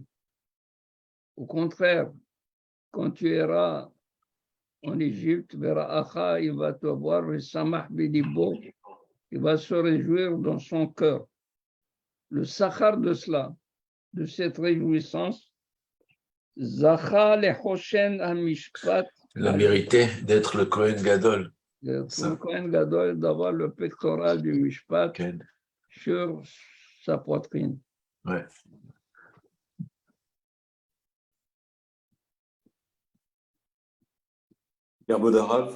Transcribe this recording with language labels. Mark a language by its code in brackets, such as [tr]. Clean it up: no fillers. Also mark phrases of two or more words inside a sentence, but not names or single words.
[fr] Au contraire, quand tu iras en Égypte, ver'acha, il va te voir, [he] ושמח בלבו, [fr] il va se réjouir dans son cœur. Le sachar de cela, de cette réjouissance, [he] זכה לחושן המשפט, [fr] Il a mérité d'être le [he] כהן גדול. [fr] le [he] כהן גדול, [fr] d'avoir le pectoral du mishpat Ken. sur sa poitrine. Ouais. Père Bodarav,